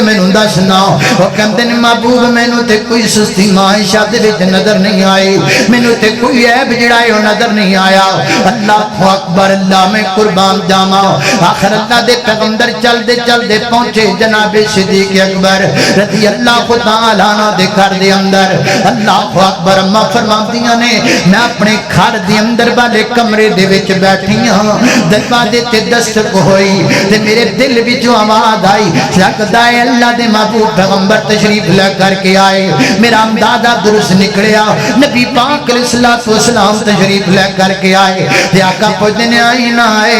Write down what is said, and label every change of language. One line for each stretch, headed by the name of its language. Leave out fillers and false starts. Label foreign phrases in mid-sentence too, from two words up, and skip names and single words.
Punjabi: مینوں دسنا او کہندے نے محبوب مینوں تے کوئی سستی ماں عائشہ دے وچ نظر نہیں آئی مینوں تے کوئی عیب جیہڑا ہے نظر نہیں آیا
Arabic: الله أكبر
Punjabi: اللہ میں قربان جاواں آخر اللہ دے پیغمبر چلدے چلدے پہنچے جناب صدیق اکبر
Arabic: رضي الله تعالى
Punjabi: عنہ دے گھر دے اندر
Arabic: الله أكبر
Punjabi: اماں فرماندیاں نے میں اپنے گھر دے اندر والے کمرے دے وچ بیٹھی ہاں دروازے تے دستک ہوئی تے میرے دل وچوں آواز آئی لگدا ہے اللہ دے محبوب پیغمبر تشریف لے کرکے آئے میرا اندازہ درست نکلیا نبی پاک
Arabic: عليه الصلاة والسلام
Punjabi: تشریف لے کرکے آئے تے آقا پچھدے نے آئی نا